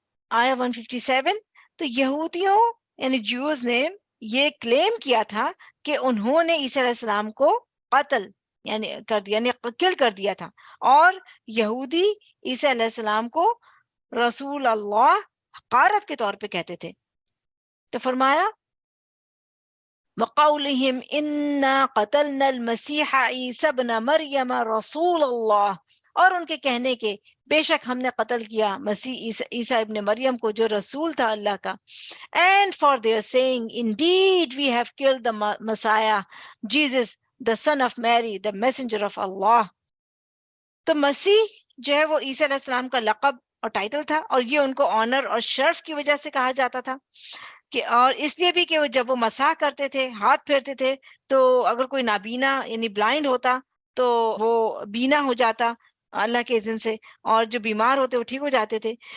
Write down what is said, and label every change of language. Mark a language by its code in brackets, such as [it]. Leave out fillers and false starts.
[ur] آیہ 157 تو یہودیوں یعنی جیوز نے یہ کلیم کیا تھا کہ انہوں نے عیسیٰ علیہ السلام کو قتل یعنی کر دیا، یعنی کل کر دیا تھا، اور یہودی عیسیٰ علیہ السلام کو رسول اللہ حقارت کے طور پہ کہتے تھے. تو فرمایا [ar] وَقَوْلِهِمْ إِنَّا قَتَلْنَا الْمَسِيحَ عِيسَى ابْنَ مَرْيَمَ رَسُولَ اللَّهِ، [ur] اور ان کے کہنے کے بے شک ہم نے قتل کیا مسیح عیسیٰ ابن مریم کو جو رسول تھا اللہ کا. [en] And for their saying indeed we have killed the Messiah Jesus the son of Mary the messenger of Allah. [ur] تو مسیح جو ہے وہ عیسیٰ علیہ السلام کا لقب اور ٹائٹل تھا، اور یہ ان کو آنر اور شرف کی وجہ سے کہا جاتا تھا کہ، اور اس لیے بھی کہ وہ جب وہ مسح کرتے تھے، ہاتھ پھیرتے تھے، تو اگر کوئی نابینا یعنی بلائنڈ ہوتا تو وہ بینا ہو جاتا اللہ کے اذن سے، اور جو بیمار ہوتے وہ ٹھیک ہو جاتے تھے.